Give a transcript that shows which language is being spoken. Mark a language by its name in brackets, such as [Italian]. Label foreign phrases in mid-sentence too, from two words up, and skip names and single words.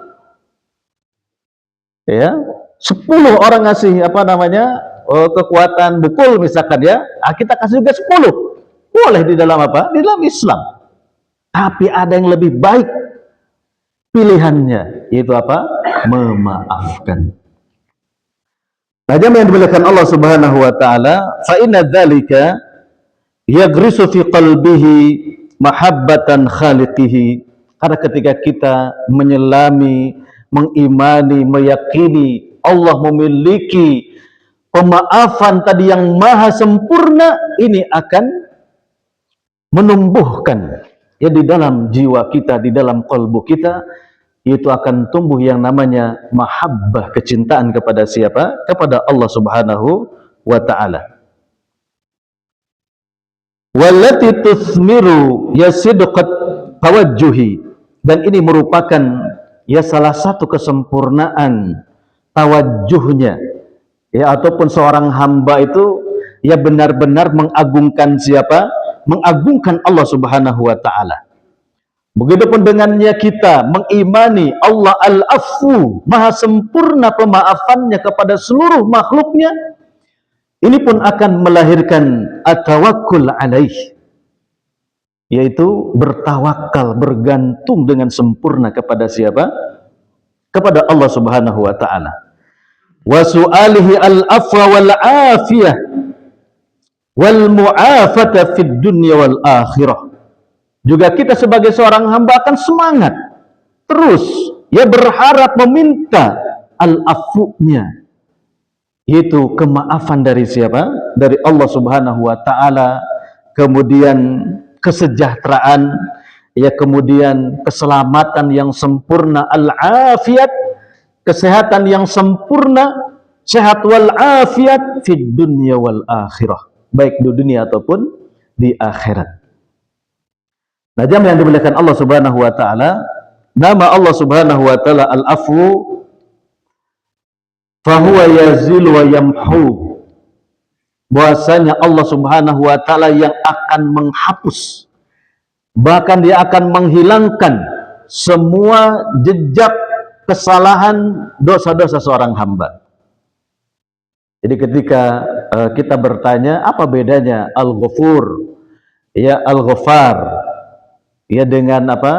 [Indonesian] Ya, 10 orang ngasih kekuatan pukul misalkan ya, kita kasih juga 10. Boleh di dalam apa? Di dalam Islam. Tapi ada yang lebih baik pilihannya, yaitu apa? Memaafkan. Nah, jamaah yang dimuliakan [Arabic] الله سبحانه وتعالى, فإن ذلك يغرس في قلبه محبة خالقه. [Indonesian] Karena ketika kita menyelami, mengimani, meyakini Allah memiliki pemaafan tadi yang maha sempurna ini akan menumbuhkan ya di dalam jiwa kita, di dalam kalbu kita, itu akan tumbuh yang namanya mahabbah, kecintaan kepada siapa? [Arabic] Kepada الله سبحانه وتعالى. والتي تثمر صدق التوجه, [Indonesian] dan ini merupakan ya salah satu kesempurnaan tawajjuhnya ya, ataupun seorang hamba itu ya benar-benar mengagungkan siapa? Mengagungkan [Arabic] الله سبحانه وتعالى. [Indonesian] Begitupun dengannya kita mengimani Allah Al-Afu, maha sempurna pemaafannya kepada seluruh makhluknya, ini pun akan melahirkan [Arabic] التوكل عليه, [Indonesian] yaitu bertawakal, bergantung dengan sempurna kepada siapa? [Arabic] Kepada الله سبحانه وتعالى وسؤاله العفو والعافية والمعافاة في الدنيا والآخرة. [Indonesian] Juga kita sebagai seorang hamba akan semangat terus ya berharap meminta al-afunya, yaitu kemaafan dari siapa? Dari [Arabic] الله سبحانه وتعالى, [Indonesian] kemudian kesejahteraan ya, kemudian keselamatan yang sempurna, al-afiyat, kesehatan yang sempurna, sehat [Arabic] والعافية في الدنيا والآخرة, [Indonesian] baik di dunia ataupun di akhirat. Nah, jamaah yang dimuliakan [Arabic] الله سبحانه وتعالى, [Indonesian] nama [Arabic] الله سبحانه وتعالى [Indonesian] Al-Afu, [Arabic] فهو يزيل ويمحو. [Indonesian] Bahwasanya [Arabic] الله سبحانه وتعالى [Indonesian] yang akan menghapus, bahkan dia akan menghilangkan semua jejak kesalahan dosa-dosa seorang hamba. Jadi ketika kita bertanya apa bedanya Al-Ghafur ya, Al-Ghaffar ya dengan apa?